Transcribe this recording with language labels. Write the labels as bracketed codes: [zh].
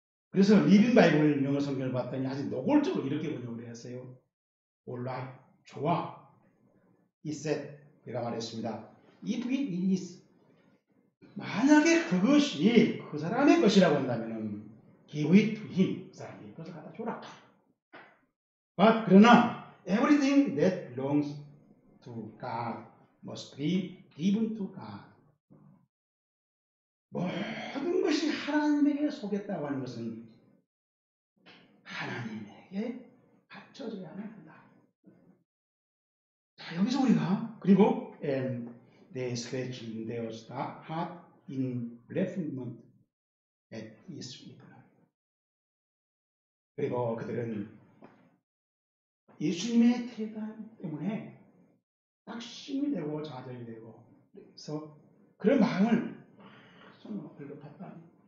[ko] 그래서 리빙 바이블 영어 성경을 봤더니 아주 노골적으로 이렇게 번역을 했어요. [en] Alright, [ko] 좋아. [en] He said, [ko] 내가 말했습니다. [en] If it is, [ko] 만약에 그것이 그 사람의 것이라고 한다면 [en] give it to him, [ko] 그 사람이 그것을 갖다 줘라. [en] But [ko] 그러나 [en] everything that belongs to God must be given to God. [ko] 모든 것이 하나님에게 속했다고 하는 것은 하나님에게 바쳐져야만 한다. 자, 여기서 우리가 그리고 and [en] they scratched their heart in resentment at his reply. [ko] 그리고 그들은 예수님의 대답 때문에 낙심이 되고 좌절이 되고, 그래서 그런 마음을 손으로 긁어탔다.